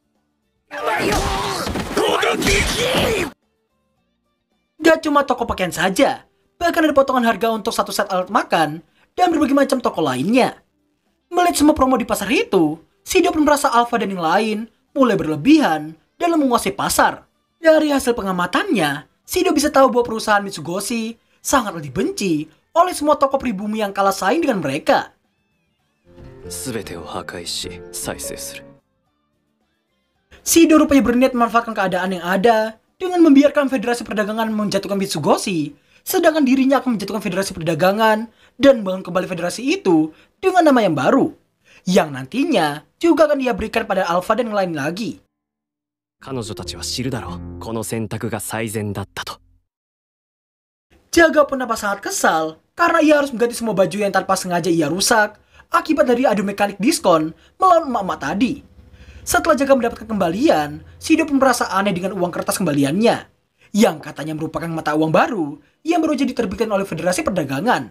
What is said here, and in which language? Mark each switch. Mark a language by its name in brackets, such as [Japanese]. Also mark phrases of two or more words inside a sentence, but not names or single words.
[Indonesian] Gak cuma toko pakaian saja, bahkan ada potongan harga untuk satu set alat makan dan berbagai macam toko lainnya. Melihat semua promo di pasar itu, Shido pun merasa Alpha dan yang lain mulai berlebihan dalam menguasai pasar. Dari hasil pengamatannya, Shido bisa tahu bahwa perusahaan Mitsugoshi sangatlah dibenci oleh semua toko pribumi yang kalah saing dengan mereka. [Japanese] すべてを破壊し再生する。 [Indonesian] Shido rupanya berniat memanfaatkan keadaan yang ada dengan membiarkan Federasi Perdagangan menjatuhkan Mitsugoshi, sedangkan dirinya akan menjatuhkan Federasi Perdagangan dan membangun kembali federasi itu dengan nama yang baru, yang nantinya juga akan dia berikan pada Alpha dan yang lain lagi. [Japanese] 彼女たちは知るだろう。この選択が最善だったと。 [Indonesian] Jaga pun nampak sangat kesal karena ia harus mengganti semua baju yang tanpa sengaja ia rusak akibat dari adu mekanik diskon melawan emak-emak tadi. Setelah Jaga mendapatkan kembalian, Shido pun merasa aneh dengan uang kertas kembaliannya, yang katanya merupakan mata uang baru yang baru saja diterbitkan oleh Federasi Perdagangan.